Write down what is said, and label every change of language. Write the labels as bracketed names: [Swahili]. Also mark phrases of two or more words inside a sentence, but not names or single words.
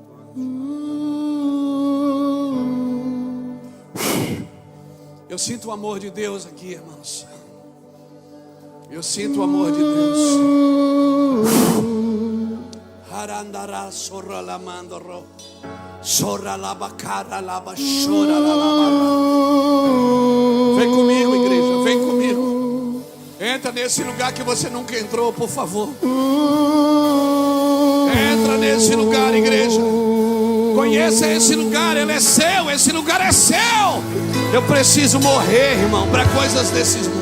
[Portuguese] Eu sinto o amor de Deus aqui, irmãos. Eu sinto o amor de Deus. Harandará sorra la mandoro. Sorra la bacara la bachora la labara. Vem comigo, igreja, vem comigo. Entra nesse lugar que você nunca entrou, por favor. Entra nesse lugar, igreja. Conheça esse lugar, ele é seu, esse lugar é seu. Eu preciso morrer, irmão, para coisas desses mundos.